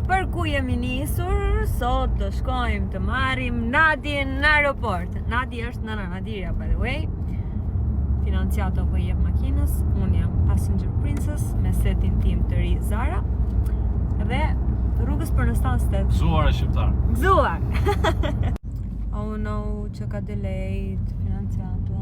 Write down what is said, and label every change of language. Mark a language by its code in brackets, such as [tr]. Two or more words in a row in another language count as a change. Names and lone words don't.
[sq] ku jemi nisur? Sot do shkojmë të marrim Nadin në aeroport. Nadi është nëna Nadiria, [en] by the way. [sq] Financiato po jep makinës. Unë jam [en] passenger princess [sq] me setin tim të ri Zara. Dhe rrugës për në Stansted. Gëzuar e shqiptar. Gëzuar! [en] Oh no, [sq] që ka delayed Financiato.